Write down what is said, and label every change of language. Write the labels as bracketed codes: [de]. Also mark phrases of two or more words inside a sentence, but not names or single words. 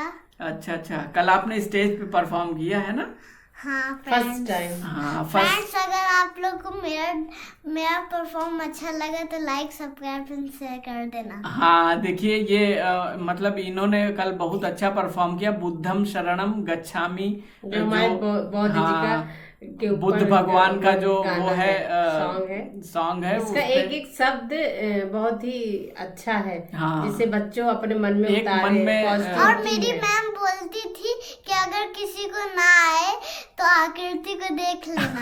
[hi] अच्छा, कल आपने स्टेज पे परफॉर्म किया है ना? हाँ, [en] first time. [hi] हाँ, फ्रेंड्स, अगर आप लोग को मेरा परफॉर्म अच्छा लगा तो [en] like, subscribe and share [hi] कर देना। हाँ, देखिए ये मतलब इन्होंने कल बहुत अच्छा परफॉर्म किया। [pi] बुद्धम शरणम गच्छामि, [hi] जो हमारे बौद्ध जी का बुद्ध भगवान का जो वो है सॉन्ग है, उसका एक शब्द बहुत ही अच्छा है। हाँ, जिसे बच्चों अपने मन में उतारे। और मेरी मैम बोलती थी कि अगर किसी को ना आए तो आकृति को देख लेना।